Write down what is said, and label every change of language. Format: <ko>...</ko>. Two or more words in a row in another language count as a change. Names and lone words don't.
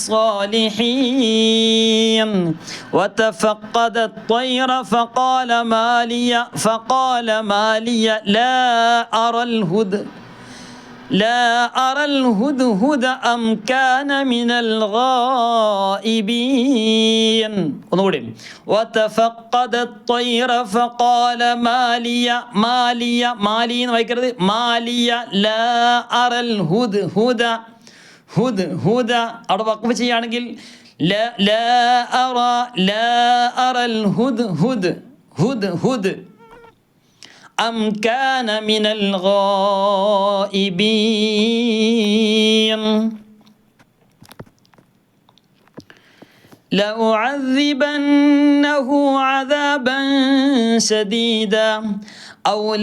<ar>الصالحين وتفقد الطير فقال ما لي لا أرى الهدهد أم كان من الغائبين. وتفقد الطير فقال ما لي</ar> <ml>എന്ന് വായിക്കരുത്.</ml> <ar>ما لي لا أرى الهدهد</ar> <ml>അവിടെ വഖഫ് ചെയ്യുകയാണെങ്കിൽ</ml> <ar>لا أرى الهدهد أم كان من الغائبين لأعذبنه عذابا شديدا أو</ar>